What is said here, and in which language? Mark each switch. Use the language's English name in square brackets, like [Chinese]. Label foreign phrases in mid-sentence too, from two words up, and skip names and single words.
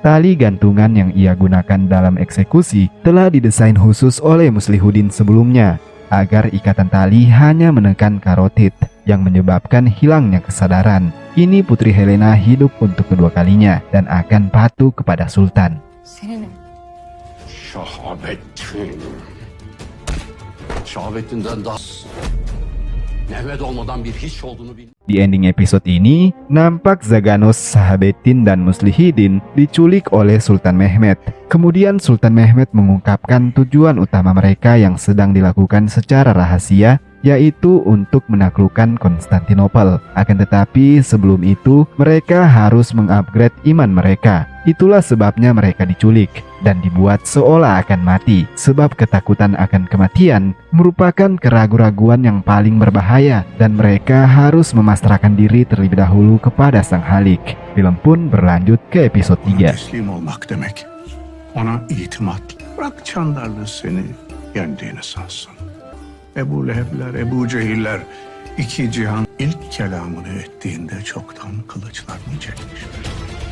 [Indonesian] Tali gantungan yang ia gunakan dalam eksekusi telah didesain khusus oleh Muslihuddin sebelumnya, agar ikatan tali hanya menekan karotid yang menyebabkan hilangnya kesadaran. Kini Putri Helena hidup untuk kedua kalinya dan akan patuh kepada Sultan. Senin [Turkish] Şahabettin'den daha Mehmet olmadan bir hiç olduğunu bil. [Indonesian] Di ending episode ini, nampak Zaganos, Sahabeddin, dan Muslihuddin diculik oleh Sultan Mehmet. Kemudian Sultan Mehmet mengungkapkan tujuan utama mereka yang sedang dilakukan secara rahasia yaitu untuk menaklukkan Konstantinopel. Akan tetapi sebelum itu mereka harus mengupgrade iman mereka. Itulah sebabnya mereka diculik dan dibuat seolah akan mati, sebab ketakutan akan kematian merupakan keraguan-raguan yang paling berbahaya dan mereka harus memasrahkan diri terlebih dahulu kepada Sang Halik. Film pun berlanjut ke episode 3. [Turkish] Teslim olmak demek. Ona itimat. Bırak Çandarlı seni yendiğini sansın. Ebu Lehebler, Ebu Cehiller iki cihan ilk kelamını ettiğinde çoktan kılıçlarını çekmişler.